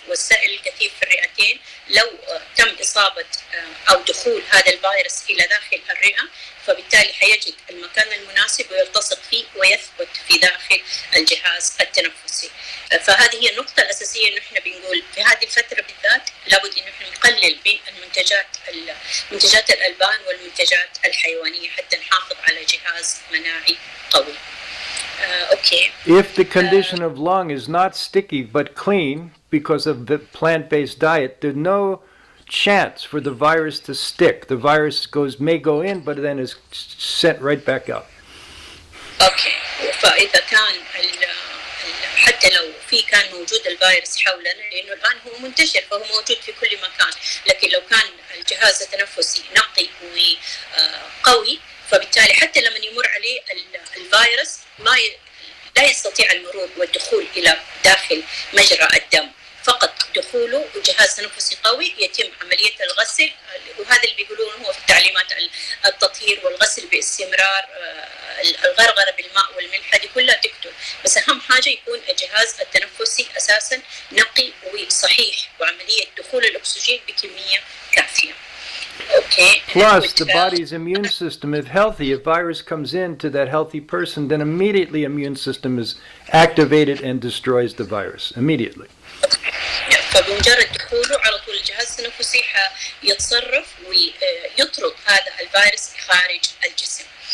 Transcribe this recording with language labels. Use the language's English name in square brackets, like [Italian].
[Arabic] والسائل الكثيف في الرئتين لو تم إصابة أو دخول هذا الفيروس إلى داخل الرئة، فبالتالي حيجد المكان المناسب ويلتصق فيه ويثبت في داخل الجهاز التنفسي. فهذه هي النقطة الأساسية إنه إحنا بنقول في هذه الفترة بالذات لابد إنه إحنا نقلل من منتجات الألبان والمنتجات الحيوانية حتى نحافظ على جهاز مناعي قوي. [English] Okay. If the condition of lung is not sticky but clean because of the plant-based diet, there's no chance for the virus to stick. The virus may go in, but then is sent right back out. Okay. [Arabic] فاذا كان حتى لو كان موجود الفيروس حولنا، لانه الان هو منتشر فهو موجود في كل مكان، لكن لو كان الجهاز التنفسي نقي وقوي فبالتالي حتى لما يمر عليه الفيروس لا يستطيع المرور والدخول الى داخل مجرى الدم، فقط دخوله وجهاز تنفسي قوي يتم عملية الغسل، وهذا اللي بيقولونه هو في التعليمات التطهير والغسل باستمرار، الغرغرة بالماء والملح هذه كلها تكتب، بس أهم حاجة يكون الجهاز التنفسي أساسا نقي وصحيح وعملية دخول الأكسجين بكمية كافية. [English] Okay. Plus, the body's immune system, if healthy, if virus comes into that healthy person, then immediately immune system is activated and destroys the virus. Immediately. [Arabic] فبمجرد دخوله على طول الجهاز التنفسي يتصرف ويطرد هذا الفيروس خارج الجسم.